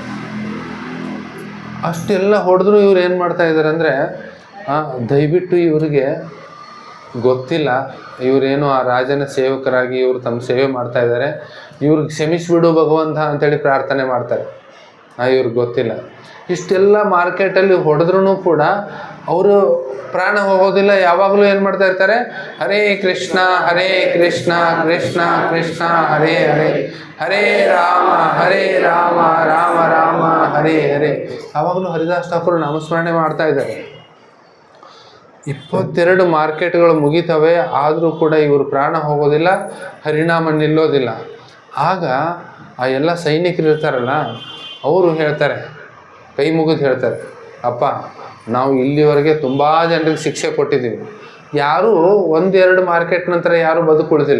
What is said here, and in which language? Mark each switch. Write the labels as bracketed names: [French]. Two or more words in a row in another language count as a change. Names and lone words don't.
[Kannada] ಅಷ್ಟೆಲ್ಲ ಹೊಡೆದ್ರು ಇವ್ರು ಏನು ಮಾಡ್ತಾ ಇದ್ದಾರೆ ಅಂದರೆ, ದಯವಿಟ್ಟು ಇವರಿಗೆ ಗೊತ್ತಿಲ್ಲ ಇವರೇನು ಆ ರಾಜನ ಸೇವಕರಾಗಿ ಇವರು ತಮ್ಮ ಸೇವೆ ಮಾಡ್ತಾ ಇದ್ದಾರೆ, ಇವ್ರಿಗೆ ಕ್ಷಮಿಸಿಬಿಡು ಭಗವಂತ ಅಂತೇಳಿ ಪ್ರಾರ್ಥನೆ ಮಾಡ್ತಾರೆ. ಇವ್ರಿಗೆ ಗೊತ್ತಿಲ್ಲ. ಇಷ್ಟೆಲ್ಲ ಮಾರ್ಕೆಟಲ್ಲಿ ಹೊಡೆದ್ರೂ ಕೂಡ ಅವರು ಪ್ರಾಣ ಹೋಗೋದಿಲ್ಲ. ಯಾವಾಗಲೂ ಏನು ಮಾಡ್ತಾ ಇರ್ತಾರೆ, [Sanskrit] ಹರೇ ಕೃಷ್ಣ ಕೃಷ್ಣ ಕೃಷ್ಣ ಹರೇ ಹರೇ, ಹರೇ ರಾಮ ರಾಮ ರಾಮ ಹರೇ ಹರೇ. [Kannada] ಯಾವಾಗಲೂ ಹರಿದಾಸ್ ಠಾಕೂರ್ ನಾಮಸ್ಮರಣೆ ಮಾಡ್ತಾ ಇದ್ದಾರೆ. 22 ಮಾರ್ಕೆಟ್ಗಳು ಮುಗಿತವೆ, ಆದರೂ ಕೂಡ ಇವರು ಪ್ರಾಣ ಹೋಗೋದಿಲ್ಲ, ಹರಿನಾಮ ನಿಲ್ಲೋದಿಲ್ಲ. ಆಗ ಆ ಎಲ್ಲ ಸೈನಿಕರು ಇರ್ತಾರಲ್ಲ, ಅವರು ಹೇಳ್ತಾರೆ, ಕೈ ಮುಗಿದು ಹೇಳ್ತಾರೆ, ಅಪ್ಪ ನಾವು ಇಲ್ಲಿವರೆಗೆ ತುಂಬ ಜನರಿಗೆ ಶಿಕ್ಷೆ ಕೊಟ್ಟಿದ್ದೀವಿ, ಯಾರೂ 1-2 ಮಾರ್ಕೆಟ್ ನಂತರ ಯಾರೂ ಬದುಕುಳಿದಿಲ್ಲ.